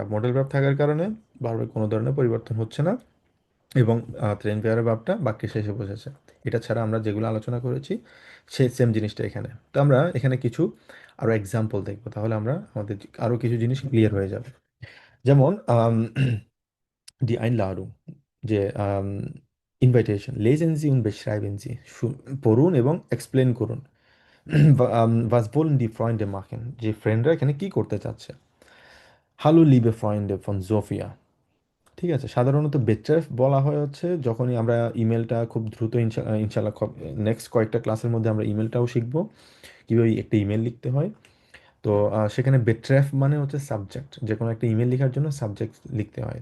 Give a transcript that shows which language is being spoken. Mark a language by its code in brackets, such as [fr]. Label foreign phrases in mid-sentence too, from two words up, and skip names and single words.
[bn] মোডাল ভ্যাব থাকার কারণে ভার্বের কোনো ধরনের পরিবর্তন হচ্ছে না এবং ট্রেন পেয়ারের ভাবটা বাক্যের শেষে বসেছে। এটা ছাড়া আমরা যেগুলো আলোচনা করেছি সেই সেম জিনিসটা এখানে। তো আমরা এখানে কিছু আরও এক্সাম্পল দেখবো, তাহলে আমরা আমাদের আরও কিছু জিনিস ক্লিয়ার হয়ে যাবে। যেমন [de] die Einladung, [bn] যে ইনভাইটেশন, [de] lesen Sie und beschreiben Sie, [bn] পড়ুন এবং এক্সপ্লেন করুন। [de] was wollen die Freunde machen, [bn] যে ফ্রেন্ডরা এখানে কি করতে চাচ্ছে। [de] hallo liebe Freunde von Sofia, [bn] ঠিক আছে? সাধারণত বেট্রেফ বলা হয় হচ্ছে যখনই আমরা ইমেলটা খুব দ্রুত, ইনশাল্লাহ নেক্সট কয়েকটা ক্লাসের মধ্যে আমরা ইমেলটাও শিখবো কীভাবে একটা ইমেল লিখতে হয়। তো সেখানে বেট্রেফ মানে হচ্ছে সাবজেক্ট, যে কোনো একটা ইমেল লেখার জন্য সাবজেক্ট লিখতে হয়।